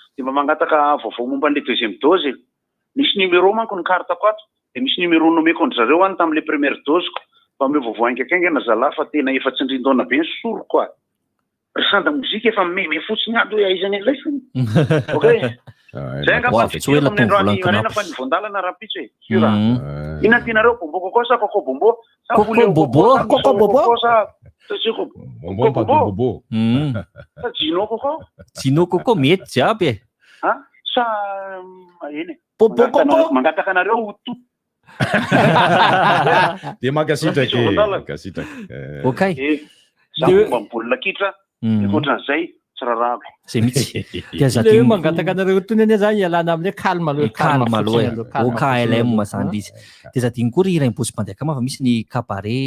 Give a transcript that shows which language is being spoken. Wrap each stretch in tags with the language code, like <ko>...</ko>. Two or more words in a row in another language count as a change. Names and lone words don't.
<mg>mba mangataka vaovao momba an'le</mg> <fr>deuxième dose</fr> <mg>misy numéro manko ny kartako ato de misy numéro nomeko ny zareo any tam'le</mg> <fr>première dose</fr> <mg>ko fa me vaovao aingakaingana zala fa tena efa tsy ndrindaona be ny soro koa resanda mozika efa meme fotsiny ady hoe aizany an'ilay fony okay zay angapa fa ny voandalana rapitso sura ina tinareo bombo koko sa koko bombo sa bobo sa bobo sa Gino koko Gino koko mety jiaby sa eny mangataka anareo to de makasitraka okay za momba baolina kitra akoatran'izay tsy rarako zay mihitsy mangataka anareo toneny zany ialana amin'le calme aloha OKLM zany izy de zadiny koa ry irainy posy-panjakama fa misy ny cabaret</mg>